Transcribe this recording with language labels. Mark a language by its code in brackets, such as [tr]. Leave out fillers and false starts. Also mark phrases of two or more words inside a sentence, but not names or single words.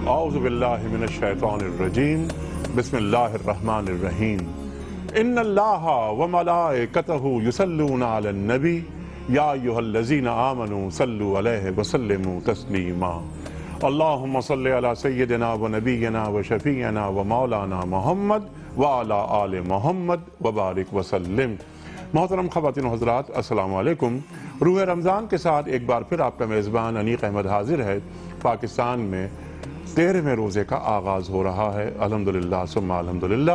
[ar] اعوذ باللہ من الشیطان الرجیم بسم اللہ الرحمن الرحیم ان اللہ وملائکتہ یصلون علی النبی یا ایھا الذین آمنوا صلوا علیہ وسلموا تسلیما اللہم صلی علی سیدنا و نبینا و شفیعنا و مولانا محمد وعلی آل محمد وبارک وسلم۔ [ur] محترم خواتین و حضرات، [ar] السلام علیکم۔ [ur] روح رمضان کے ساتھ ایک بار پھر آپ کا میزبان انیق احمد حاضر ہے۔ پاکستان میں 13ویں روزے کا آغاز ہو رہا ہے، [ar] الحمدللہ ثم الحمدللہ۔